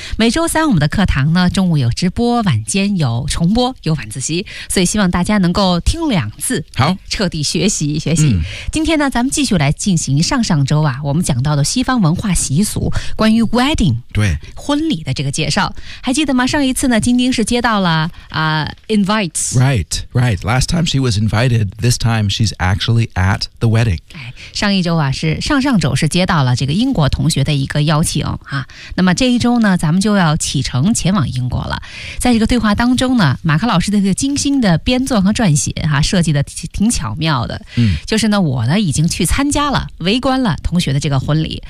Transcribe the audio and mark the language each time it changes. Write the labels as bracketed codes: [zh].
[zh] 每周三我们的课堂呢，中午有直播，晚间有重播，有晚自习，所以希望大家能够听两次，好，彻底学习学习。今天呢，咱们继续来进行上周啊我们讲到的西方文化习俗，关于 wedding，对，婚礼的这个介绍，还记得吗？上一次呢，晶晶是接到了invites. [en] Right, right. Last time she was invited, this time she's actually at the wedding. [zh] 上一周啊，是上上周是接到了这个英国同学的一个邀请啊。那么这一周呢，咱们就要启程前往英国了。在这个对话当中呢，马克老师的这个精心的编撰和撰写啊，设计的挺巧妙的。就是呢，我呢已经去参加了，围观了同学的这个婚礼。